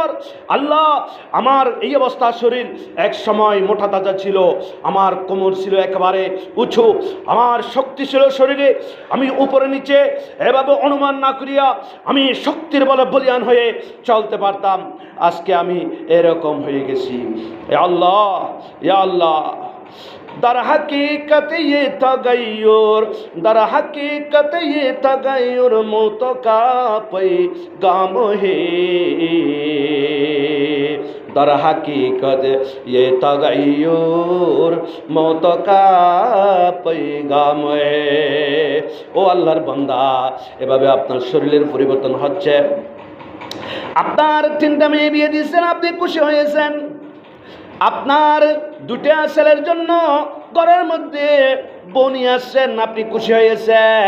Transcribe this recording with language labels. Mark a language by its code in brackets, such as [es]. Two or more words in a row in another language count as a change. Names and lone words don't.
[bn] আল্লাহ, আমার এই অবস্থা, শরীর এক সময় মোটা তাজা ছিল, আমার কোমর ছিল একেবারে উঁচু, আমার শক্তি ছিল শরীরে, আমি উপরে নিচে এভাবে অনুমান না করিয়া আমি শক্তির বলে বলিয়ান হয়ে চলতে পারতাম। আজকে আমি এরকম হয়ে গেছি। [ar] يا الله, يا الله, [ur] در حقیقت یہ تغیر، در حقیقت یہ تغیر موت کا پیغام ہے، در حقیقت یہ تغیر موت کا پیغام ہے। [bn] ও আল্লাহর বান্দা, এভাবে আপনার শরীরের পরিবর্তন হচ্ছে। আপনার 3টা মেয়ে বিয়ে দিয়েছেন, আপনি খুশি হয়েছেন। আপনার 2টা ছেলের জন্য ঘরের মধ্যে বনি আসছেন, আপনি খুশি হয়েছেন।